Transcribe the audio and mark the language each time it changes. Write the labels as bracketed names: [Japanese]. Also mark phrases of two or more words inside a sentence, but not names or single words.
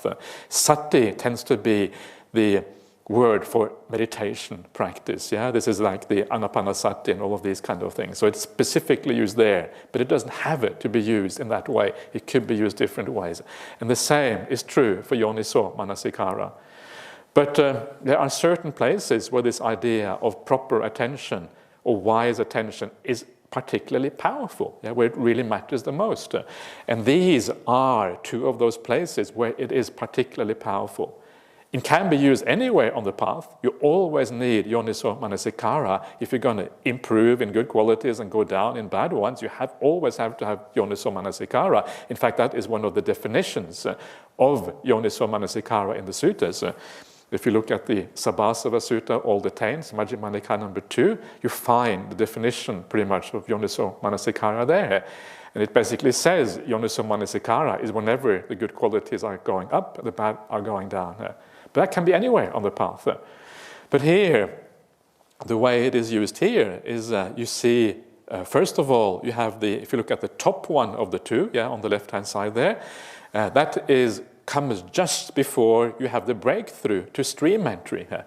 [English] Sati tends to be the word for meditation practice. This is like the anapanasati and all of these kind of things. So it's specifically used there, but it doesn't have it to be used in that way. It could be used different ways. And the same is true for [Pali] yoniso manasikara. [English] But there are certain places where this idea of proper attention or wise attention is particularly powerful, where it really matters the most. And these are 2 of those places where it is particularly powerful. It can be used anywhere on the path. You always need [Pali] yoniso manasikara. [English] If you're going to improve in good qualities and go down in bad ones, you always have to have [Pali] yoniso manasikara. [English] In fact, that is one of the definitions of [Pali] yoniso manasikara [English] in the suttas. If you look at the Sabhasava Sutta, all the 10s, Majjhima Nikaya number 2, you find the definition pretty much of [Pali] yoniso manasikara [English] there. And it basically says [Pali] yoniso manasikara [English] is whenever the good qualities are going up, the bad are going down. But that can be anywhere on the path. But here, the way it is used here is you see, first of all, you have if you look at the top one of the 2, on the left-hand side there, that comes just before you have the breakthrough to stream entry.